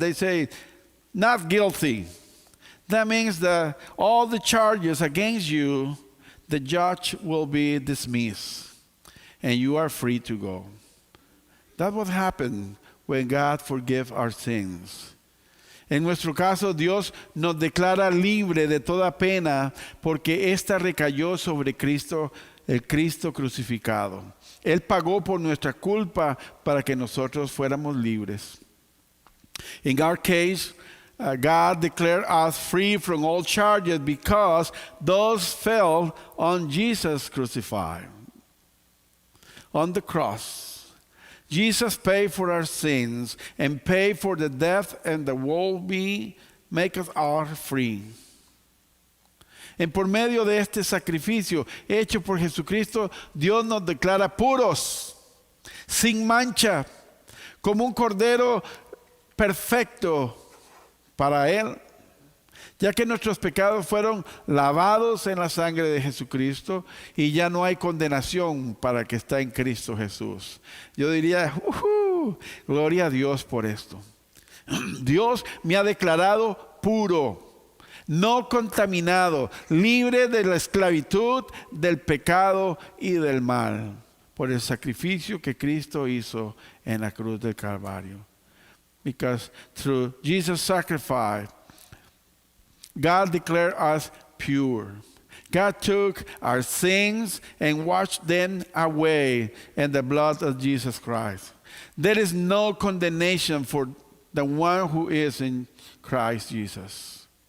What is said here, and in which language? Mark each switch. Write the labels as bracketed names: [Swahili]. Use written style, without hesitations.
[English] They say, not guilty. That means that all the charges against you, the judge will be dismissed, and you are free to go. That's what happened when God forgives our sins. [Spanish] En nuestro caso, Dios nos declara libre de toda pena porque ésta recayó sobre Cristo, el Cristo crucificado. Él pagó por nuestra culpa para que nosotros fuéramos libres. [English] In our case, God declared us free from all charges because those fell on Jesus crucified, on the cross. Jesus paid for our sins and paid for the death and the will be make us all free. [Spanish] En por medio de este sacrificio hecho por Jesucristo, Dios nos declara puros, sin mancha, como un cordero perfecto para Él, ya que nuestros pecados fueron lavados en la sangre de Jesucristo y ya no hay condenación para el que está en Cristo Jesús. Yo diría, gloria a Dios por esto. Dios me ha declarado puro, no contaminado, libre de la esclavitud, del pecado y del mal, por el sacrificio que Cristo hizo en la cruz del Calvario. [English] Because through Jesus' sacrifice, God declared us pure. God took our sins and washed them away in the blood of Jesus Christ. There is no condemnation for the one who is in Christ Jesus.